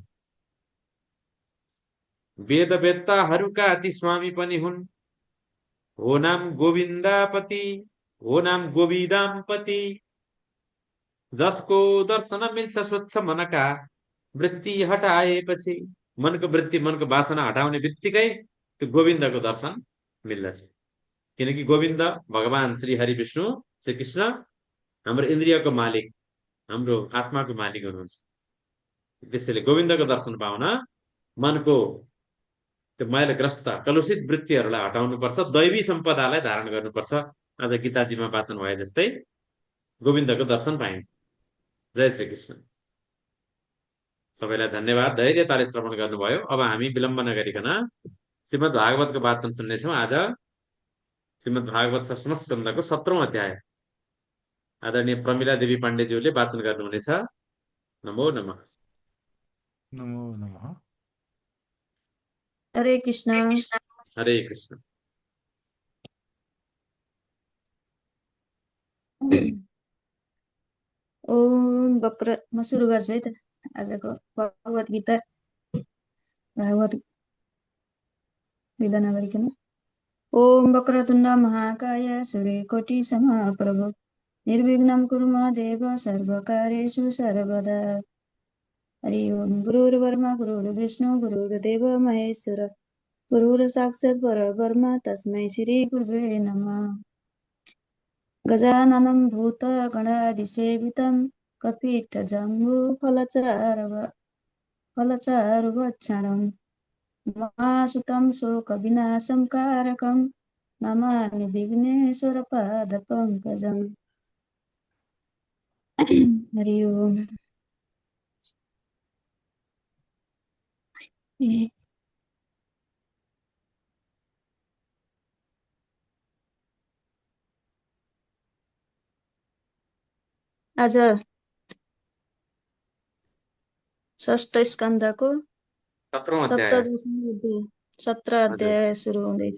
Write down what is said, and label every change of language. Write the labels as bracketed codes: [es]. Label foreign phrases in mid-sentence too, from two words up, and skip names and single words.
[ne] वेद वेत्ताहरूका ती स्वामी पनि हुन्, हो नाम गोविन्दापति, हो नाम गोविदामपति, जसको दर्शन मिल्छ स्वच्छ मनका वृत्ति हटाएपछि। मनको वृत्ति, मनको वासना हटाउने बित्तिकै त्यो गोविन्दको दर्शन मिल्दछ। किनकि गोविन्द भगवान श्री हरि विष्णु श्री कृष्ण हाम्रो इन्द्रियको मालिक, हाम्रो आत्माको मालिक हुनुहुन्छ। त्यसैले गोविन्दको दर्शन पाउन मनको त्यो मैलग्रस्त कलुषित वृत्तिहरूलाई हटाउनुपर्छ, दैवी सम्पदालाई धारण गर्नुपर्छ। आज गीताजीमा वाचन भए जस्तै गोविन्दको दर्शन पाइन्छ। जय श्री कृष्ण। सबैलाई धन्यवाद, धैर्यताले श्रवण गर्नुभयो। अब हामी विलम्ब नगरिकन श्रीमद् भागवतको वाचन सुन्नेछौँ। आज श्रीमद् भागवत षष्ठम स्कन्धको 17औं अध्याय आदरणीय प्रमिला देवी पाण्डेज्यूले वाचन गर्नुहुनेछ। नमो नमः। नमो नमः। हरे कृष्ण। हरे कृष्ण। ओम वक्र, म सुरु गर्छु है त आजको भगवत गीता भागवत विधा नगरिकन। [sa] ओम वक्रतुण्ड महाकाय सूर्यकोटि समप्रभ निर्विघ्नं कुरु मे देव सर्वकार्येषु सर्वदा। [ne] हरि ओम। [sa] गुरुर्ब्रह्मा गुरुर्विष्णु गुरुर्देव महेश्वर गुरुर्साक्षात् परब्रह्म तस्मै श्री गुरुवे नमः। गजाननं भूतगणादिसेवितं कपित्थजम्बूफलचारुभक्षणं महासुतं शोकविनाशं कारकं नमामि विघ्नेश्वरपादपङ्कजम्। [ne] हरि ओम। आज षष्ठ स्कन्धको 17 अध्याय सुरु हुँदैछ।